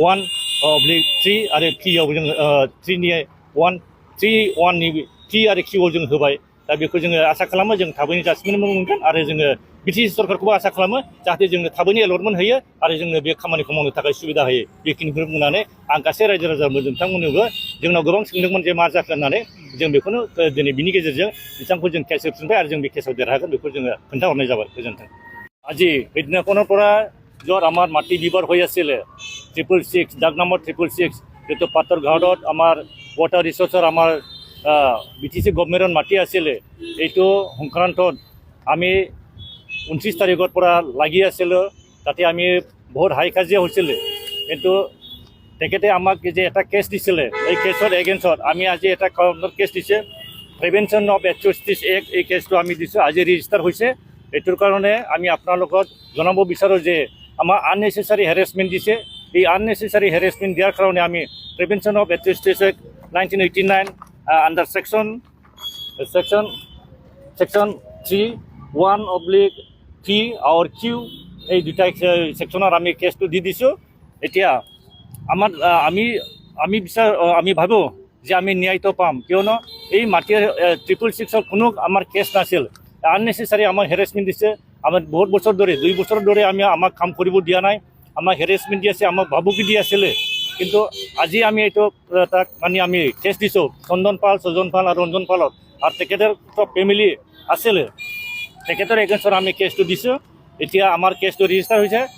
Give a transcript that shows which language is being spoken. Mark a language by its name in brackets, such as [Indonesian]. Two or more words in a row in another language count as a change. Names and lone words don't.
[Bodo] 1/3 आरो पिआव जों 3 नि 1 नि पि आरो किउआव जों होबाय दा बेखौ जोङो आसा खालामो जों थाबैनो जाजमेन्ट मोनगोन आरो जोङो बिटिसि सरकारखौबो आसा खालामो जाहाथे जोंनो थाबैनो एलटमेन्ट होयो आरो जोंनो बे खामानिखौ मावनो थाखाय सुबिदा होयो बेखिनिखौ बुंनानै आं गासै रायजो राजाफोर बिथांमोननोबो जोंनाव गोबां सोंदोंमोन जे मा जाखो होननानै जों बेखौनो दिनै बिनि गेजेरजों बिथांखौ जों केस होफिनबाय आरो जों बे केसाव देरहागोन बेखौ जोङो खोन्थाहरनाय जाबाय गोजोन्थों [Assamese] আজি সেইদিনাখনৰ পৰা য'ত আমাৰ মাটি বিবাদ হৈ আছিলে 666 দাগ নম্বৰ 666 যিটো পাতৰঘাটত আমাৰ [English] water resources [Assamese] আমাৰ বিটিসি গভৰ্নমেণ্টৰ মাটি আছিলে এইটো সংক্ৰান্তত আমি 29 তাৰিখৰ পৰা লাগি আছিলোঁ তাতে আমি বহুত হাই কাজিয়া হৈছিলে কিন্তু তেখেতে আমাক যে এটা কেছ দিছিলে এই কেছৰ এগেইনষ্টত আমি আজি এটা কেছ দিছে প্ৰিভেনশ্যন অফ এট্ৰচিটিছ এক্ট এই কেছটো আমি দিছোঁ আজি ৰেজিষ্টাৰ হৈছে এইটোৰ কাৰণে আমি আপোনালোকক জনাব বিচাৰোঁ যে আমাৰ [English] unnecessary harassment [Assamese] দিছে এই [English] unnecessary harassment [Assamese] দিয়াৰ কাৰণে আমি প্ৰিভেনশ্যন অফ এট্ৰচিটিছ এক্ট 1989 [English] under section [Assamese] 3(1)(p) [English] or q [Assamese] এই দুটা সেকশনৰ আমি কেছটো দি দিছোঁ এতিয়া আমি ভাবো যে আমি ন্যায়টো পাম কিয়নো এই মাটিৰ 666 কোনো আমাৰ কেছ নাছিল আননেচেচাৰী আমাৰ হেৰেছমেণ্ট দিছে আমাৰ বহুত বছৰ ধৰে 2 বছৰ ধৰে আমাক কাম কৰিব দিয়া নাই আমাক হেৰেছমেণ্ট দি আছে আমাক ভাবুকি দি আছিলে কিন্তু আজি আমি এইটো তাক মানে আমি কেছ দিছোঁ চন্দনপাল সজনপাল আৰু ৰঞ্জনপালত আৰু তেখেতৰ ফেমিলি আছিলে তেখেতৰ এগেইনষ্টত আমি কেছটো দিছোঁ এতিয়া আমাৰ কেছটো ৰেজিষ্টাৰ হৈছে